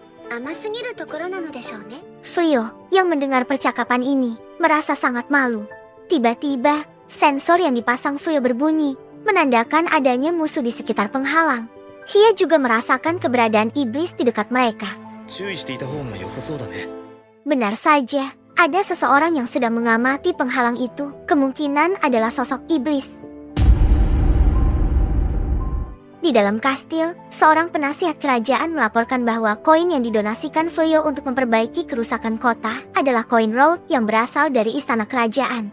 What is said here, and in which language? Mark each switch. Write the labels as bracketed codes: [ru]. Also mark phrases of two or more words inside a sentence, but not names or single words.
[id] Fuyo, yang mendengar percakapan ini, merasa sangat malu. Tiba-tiba, sensor yang dipasang Fuyo berbunyi, menandakan adanya musuh di sekitar penghalang. Hia juga merasakan keberadaan iblis di dekat mereka. [ja] 注意していた方が良さそうだね。 [id] Benar saja, ada seseorang yang sedang mengamati penghalang itu. Kemungkinan adalah sosok iblis. Di dalam kastil, seorang penasihat kerajaan melaporkan bahwa koin yang didonasikan Fuyo untuk memperbaiki kerusakan kota adalah koin Road yang berasal dari istana kerajaan.